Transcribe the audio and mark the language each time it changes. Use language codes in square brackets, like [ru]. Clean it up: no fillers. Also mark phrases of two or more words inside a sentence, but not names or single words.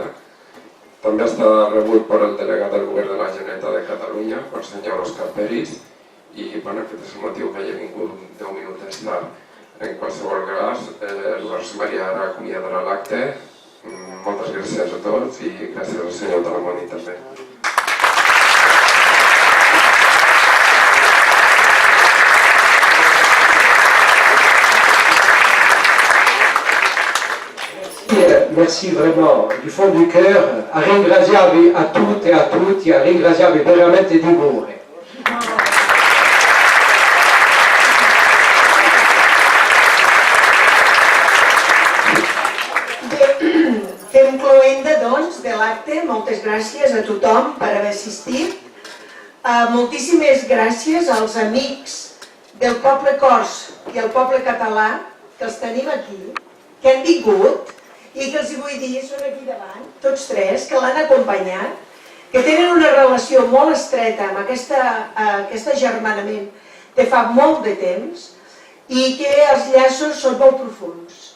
[ca] També està rebut per el delegat del Govern de la Generalitat de Catalunya, per el senyor Òscar Peris, i aquest és el motiu que hagi vingut 10 minuts tard. En qualsevol cas, Llavors Maria ara acomiadarà l'acte. Moltes gràcies a tots i gràcies al senyor Talamoni també. [fr] Merci vraiment du fond du cœur. [it] A ringraziarvi a tutte e a tutti, a ringraziarvi veramente di cuore. [ca] Fem cloenda, doncs, de l'acte. Moltes gràcies a tothom per haver assistit. Moltíssimes gràcies als amics del poble cors i el poble català, que els tenim aquí, que han vingut i que els vull dir, són aquí davant, tots tres, que l'han acompanyat, que tenen una relació molt estreta amb aquest agermanament de fa molt de temps i que els llaços són molt profunds.